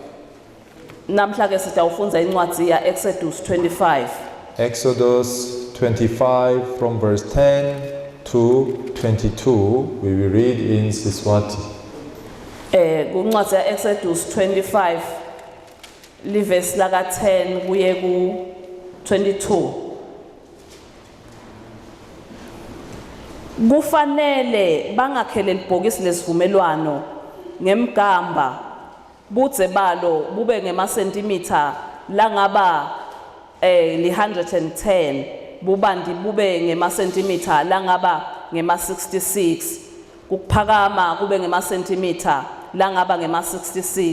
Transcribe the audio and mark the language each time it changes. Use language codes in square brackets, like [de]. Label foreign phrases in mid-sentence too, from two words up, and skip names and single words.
[ss] Namhla ke sitawufunda incwadi ya Exodus 25. [en] Exodus 25 from verse 10 to 22. We will read in Siswati. [ss] Kuncwadi ya Exodus 25 liverse laka 10 kuye ku 22. Kufanele bangakhele ibhokisi lesivumelwano ngemgamba budze balo bube ngemasentimitha langaba 110, bubandi bube ngemasentimitha langaba ngema-66, kuphakama kube ngemasentimitha langaba ngema-66.